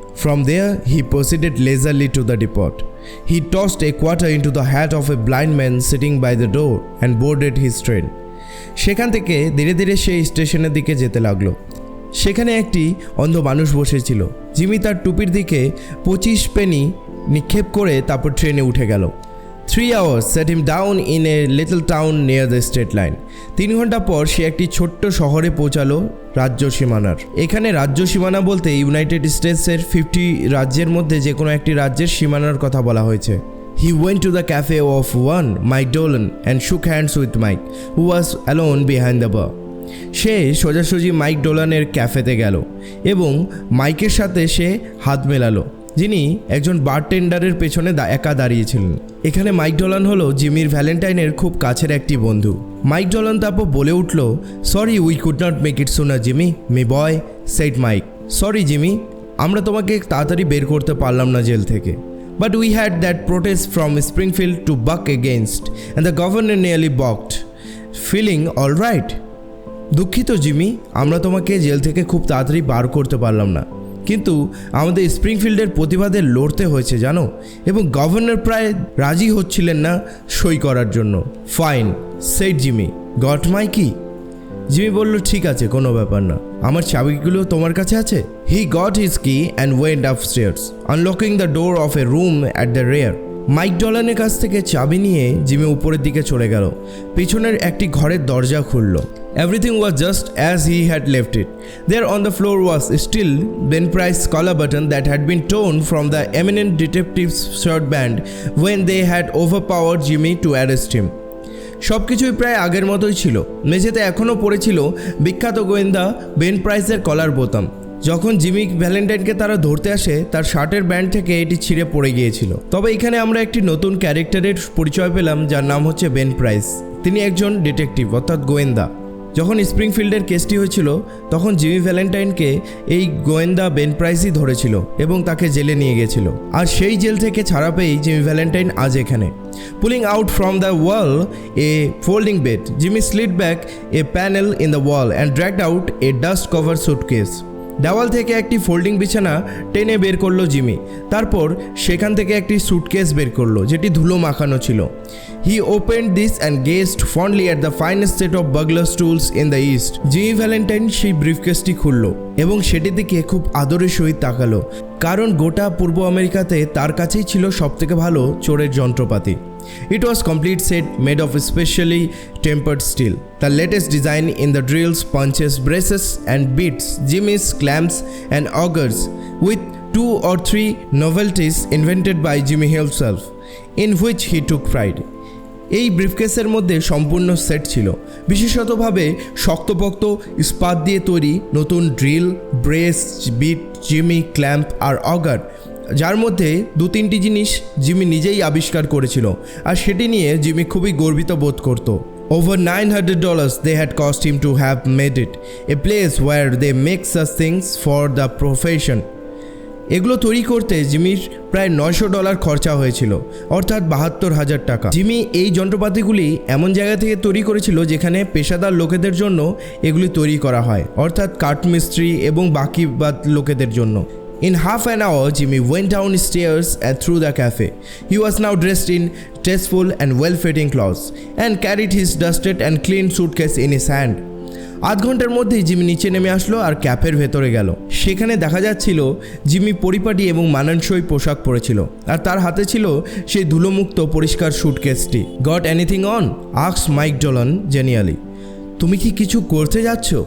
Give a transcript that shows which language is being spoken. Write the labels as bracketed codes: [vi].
[en] From there he proceeded leisurely to the depot. He tossed a quarter into the hat of a blind man sitting by the door and boarded his train. [bn] সেখান থেকে ধীরে ধীরে সেই স্টেশনের দিকে যেতে লাগলো। সেখানে একটি অন্ধ মানুষ বসেছিল। জিমি তার টুপির দিকে 25 পেনি নিক্ষেপ করে তারপর ট্রেনে উঠে গেল। [en] 3 hours set him down in a little town near the state line. [bn] 3 ঘন্টা পর সে একটি ছোট্ট শহরে পৌঁছালো রাজ্য সীমানার। এখানে রাজ্য সীমানা বলতে ইউনাইটেড স্টেটসের 50 রাজ্যের মধ্যে যে কোনো একটি রাজ্যের সীমানার কথা বলা হয়েছে। [en] He went to the cafe of one Mike Dolan and shook hands with Mike, who was alone behind the bar. [bn] সে সোজাসুজি মাইক ডোলানের ক্যাফেতে গেল এবং মাইকের সাথে সে হাত মেলালো, যিনি একজন বারটেন্ডারের পেছনে একা দাঁড়িয়েছিলেন। এখানে মাইক ডোলান হলো জিমির ভ্যালেন্টাইনের খুব কাছের একটি বন্ধু। [en] Mike Dolan [bn] তারপর বলে উঠল, [en] Sorry we could not make it sooner Jimmy, me boy said Mike. [bn] Sorry Jimmy, আমরা তোমাকে তাড়াতাড়ি বের করতে পারলাম না জেল থেকে। [en] But we had that protest from Springfield to buck against and the governor nearly balked. Feeling all right? [bn] দুঃখিত জিমি, আমরা তোমাকে জেল থেকে খুব তাড়াতাড়ি বার করতে পারলাম না, কিন্তু আমাদের স্প্রিংফিল্ডের প্রতিবাদে লড়তে হয়েছে জানো, এবং গভর্নর প্রায় রাজি হচ্ছিলেন না সই করার জন্য। [en] Fine said Jimmy, got my key? [bn] জিমি বলল, ঠিক আছে, কোনো ব্যাপার না, আমার চাবিগুলো তোমার কাছে আছে। [en] He got his key and went upstairs, unlocking the door of a room at the rear. [bn] Mic ডলানের কাছ থেকে চাবি নিয়ে জিমি উপরের দিকে চলে গেল। পিছনের একটি ঘরের দরজা খুলল। [en] Everything was just as he had left it. There on the floor was still Ben Price's collar button that had been torn from the eminent detective's shirt band when they had overpowered Jimmy to arrest him. [bn] সব কিছুই প্রায় আগের মতোই ছিল। মেঝেতে এখনও পড়েছিল বিখ্যাত গোয়েন্দা বেন প্রাইসের কলার বোতাম। যখন জিমি ভ্যালেন্টাইনকে তারা ধরতে আসে, তার শার্টের ব্যান্ড থেকে এটি ছিঁড়ে পড়ে গিয়েছিল। তবে এখানে আমরা একটি নতুন ক্যারেক্টারের পরিচয় পেলাম, যার নাম হচ্ছে বেন প্রাইস। তিনি একজন ডিটেকটিভ অর্থাৎ গোয়েন্দা। যখন স্প্রিংফিল্ডের কেসটি হয়েছিল তখন জিমি ভ্যালেন্টাইনকে এই গোয়েন্দা বেন প্রাইসই ধরেছিল এবং তাকে জেলে নিয়ে গেছিল, আর সেই জেল থেকে ছাড়া পেয়েই জিমি ভ্যালেন্টাইন আজ এখানে। [en] Pulling out from the wall a folding bed, Jimmy slid back a panel in the wall and dragged out a dust cover suitcase. [bn] দেওয়াল থেকে একটি ফোল্ডিং বিছানা টেনে বের করলো জিমি, তারপর সেখান থেকে একটি সুটকেস বের করলো যেটি ধুলো মাখানো ছিল। [en] He opened this and gazed fondly at the finest set of burglar tools in the East. [bn] Jimmy Valentine সেই ব্রিফকেসটি খুললো এবং সেটির দিকে খুব আদরের সহিত তাকালো, কারণ গোটা পূর্ব আমেরিকাতে তার কাছেই ছিল সবথেকে ভালো চোরের যন্ত্রপাতি। [en] It was complete set made of specially tempered steel. The latest design in the drills, punches, braces and bits, jimmies, clamps and augers, with 2 or 3 novelties invented by Jimmy himself, in which he took pride. [bn] এই ব্রিফকেসের মধ্যে সম্পূর্ণ set ছিল, বিশেষতভাবে শক্তপোক্ত ইস্পাত দিয়ে তৈরি নতুন drill, brace, bit, Jimmy, clamp আর অগার, যার মধ্যে 2-3টি জিনিস জিমি নিজেই আবিষ্কার করেছিল, আর সেটি নিয়ে জিমি খুবই গর্বিত বোধ করত। [en] Over $900 they had cost him to have made it, a place where they make such things for the profession. [bn] এগুলো তৈরি করতে জিমির প্রায় $900 খরচা হয়েছিল, অর্থাৎ 72,000 টাকা। জিমি এই যন্ত্রপাতিগুলি এমন জায়গা থেকে তৈরি করেছিল যেখানে পেশাদার লোকেদের জন্য এগুলি তৈরি করা হয়, অর্থাৎ কাঠমিস্ত্রি এবং বাকি লোকেদের জন্য। [en] In half an hour, Jimmy went downstairs and through the cafe. He was now dressed in tasteful and well-fitting clothes and carried his dusted and clean suitcase in his hand. [bn] আধ ঘন্টার মধ্যেই জিমি নিচে নেমে আসলো আর ক্যাফের ভেতরে গেল। সেখানে দেখা যাচ্ছিল জিমি পরিপাটি এবং মানানসই পোশাক পরেছিল, আর তার হাতে ছিল সেই ধুলোমুক্ত পরিষ্কার সুটকেসটি। [en] Got anything on? Asked Mike Dolan genially. [bn] তুমি কি কিছু করতে যাচ্ছ?